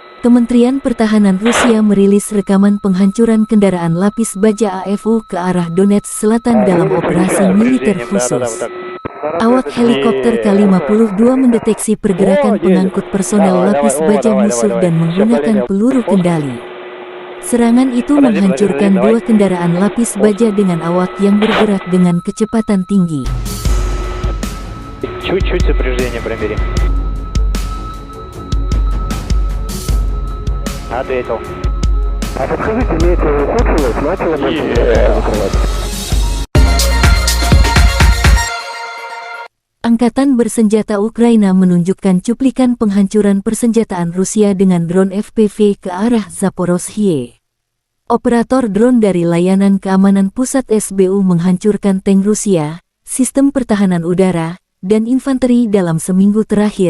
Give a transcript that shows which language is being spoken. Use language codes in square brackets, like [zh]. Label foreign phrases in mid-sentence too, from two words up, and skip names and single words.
[id] Kementerian Pertahanan Rusia merilis rekaman penghancuran kendaraan lapis baja AFU ke arah Donetsk Selatan dalam operasi militer khusus. Awak helikopter K-52 mendeteksi pergerakan pengangkut personel lapis baja musuh dan menggunakan peluru kendali. Serangan itu menghancurkan 2 kendaraan lapis baja dengan awak yang bergerak dengan kecepatan tinggi. [ru] Чуть-чуть сопряжение пробери. Ответил. А подскажите, метео ухудшилось? Начало закрывать? [id] Angkatan bersenjata Ukraina menunjukkan cuplikan penghancuran persenjataan Rusia dengan drone FPV ke arah Zaporozhye. Operator drone dari Layanan Keamanan Pusat SBU menghancurkan tank Rusia, sistem pertahanan udara, dan infanteri dalam seminggu terakhir.